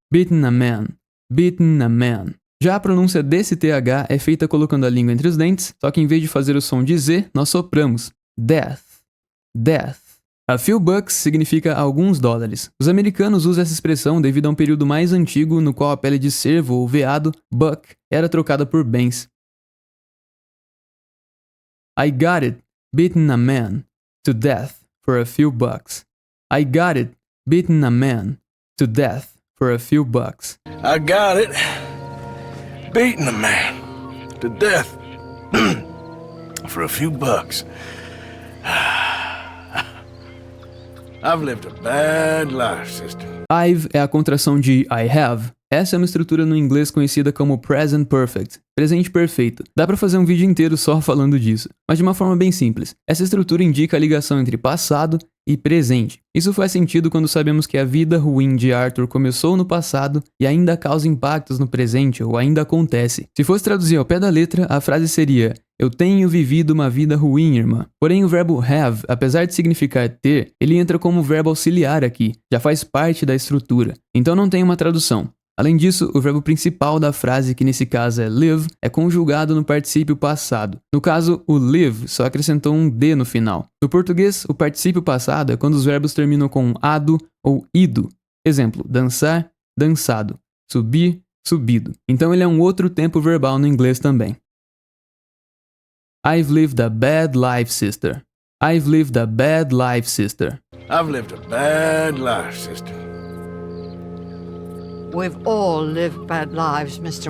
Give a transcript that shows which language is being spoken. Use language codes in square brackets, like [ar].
[en] Beaten a man, beaten a man. [pt] Já a pronúncia desse TH é feita colocando a língua entre os dentes, só que em vez de fazer o som de Z, nós sopramos. [en] Death, death. A few bucks [pt] significa alguns dólares. Os americanos usam essa expressão devido a um período mais antigo no qual a pele de cervo ou veado, buck, era trocada por bens. [en] I got it, beaten a man to death for a few bucks. I got it, beaten a man to death for a few bucks. I got it. Beating a man to death for a few bucks. I've lived a bad life, sister. [pt] I've é a contração de [en] I have. [pt] Essa é uma estrutura no inglês conhecida como present perfect, presente perfeito. Dá pra fazer um vídeo inteiro só falando disso, mas de uma forma bem simples. Essa estrutura indica a ligação entre passado e presente. Isso faz sentido quando sabemos que a vida ruim de Arthur começou no passado e ainda causa impactos no presente ou ainda acontece. Se fosse traduzir ao pé da letra, a frase seria: eu tenho vivido uma vida ruim, irmã. Porém, o verbo have, apesar de significar ter, ele entra como verbo auxiliar aqui, já faz parte da estrutura. Então não tem uma tradução. Além disso, o verbo principal da frase, que nesse caso é live, é conjugado no particípio passado. No caso, o live só acrescentou um D no final. No português, o particípio passado é quando os verbos terminam com ado ou ido. Exemplo, dançar, dançado. Subir, subido. Então ele é um outro tempo verbal no inglês também. [en] I've lived a bad life, sister. I've lived a bad life, sister. I've lived a bad life, sister. We've all lived bad lives, Mr.